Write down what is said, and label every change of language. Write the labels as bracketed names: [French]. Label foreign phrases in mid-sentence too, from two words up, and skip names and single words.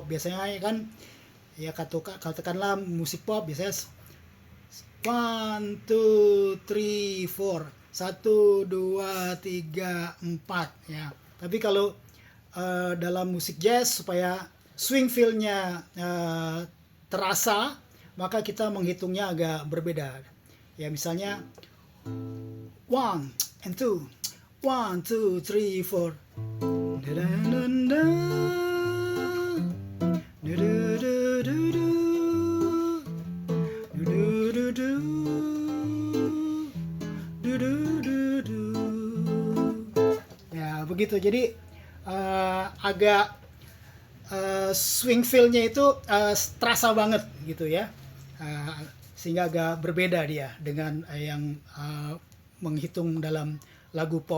[Indonesian] Biasanya kan ya katakanlah musik pop biasanya 1, 2, 3, 4, 1, 2, 3, 4 ya. Tapi kalau dalam musik jazz supaya [English] swing feel- [Indonesian] nya terasa, maka kita menghitungnya agak berbeda. Ya misalnya 1 and 2, 1, 2, 3, 4. Da-da-da-da. Du-du-du-du-du. Du-du-du-du. Du-du-du-du. Ya begitu, jadi agak [English] swing feel- [Indonesian] nya itu terasa banget gitu ya. Sehingga agak berbeda dia dengan yang menghitung dalam lagu pop.